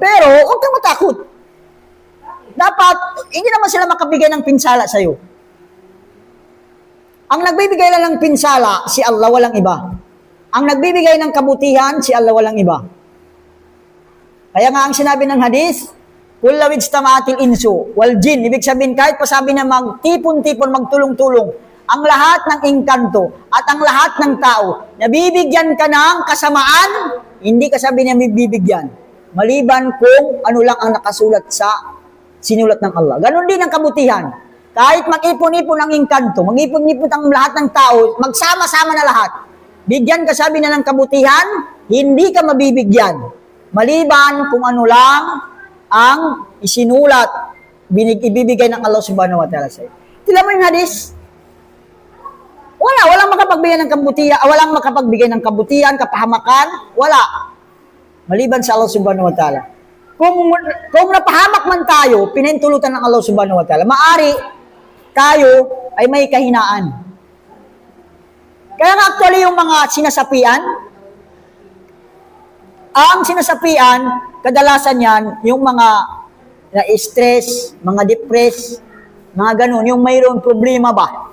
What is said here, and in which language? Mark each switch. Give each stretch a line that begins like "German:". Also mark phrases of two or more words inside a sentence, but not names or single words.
Filipino: Pero huwag kang matakot. Dapat, hindi naman sila makabigay ng pinsala sa'yo. Ang nagbibigay lang ng pinsala, si Allah, walang iba. Ang nagbibigay ng kabutihan, si Allah, walang iba. Kaya nga ang sinabi ng hadith, kullawid stamatil insu, wal jin. Ibig sabihin, kahit pasabi na magtipon-tipon, magtulong-tulong, ang lahat ng engkanto at ang lahat ng tao, nabibigyan ka ng kasamaan, hindi ka sabi niya bibigyan. Maliban kung ano lang ang nakasulat sa sinulat ng Allah. Ganon din ang kabutihan. Kahit mag-ipon-ipon ang engkanto, mag-ipon-ipon ang lahat ng tao, magsama-sama na lahat. Bigyan ka sabi na ng kabutihan, hindi ka mabibigyan. Maliban kung ano lang ang isinulat, ibibigay ng Allah
Arabic: سبحانه وتعالى
Filipino: sa'yo. Tila mo yung hadis? Walang makapagbigay ng kabutihan, walang makapagbigay ng kabutihan, kapahamakan, wala. Maliban sa Allah
Arabic: سبحانه وتعالى.
Filipino: Kung napahamak man tayo, pinahintulutan ng Allah
Arabic: سبحانه وتعالى,
Filipino: maari tayo ay may kahinaan. Kaya nga actually yung mga sinasapian, ang sinasapian, kadalasan yan, yung mga na-stress, mga depressed, mga ganun, yung mayroong problema ba.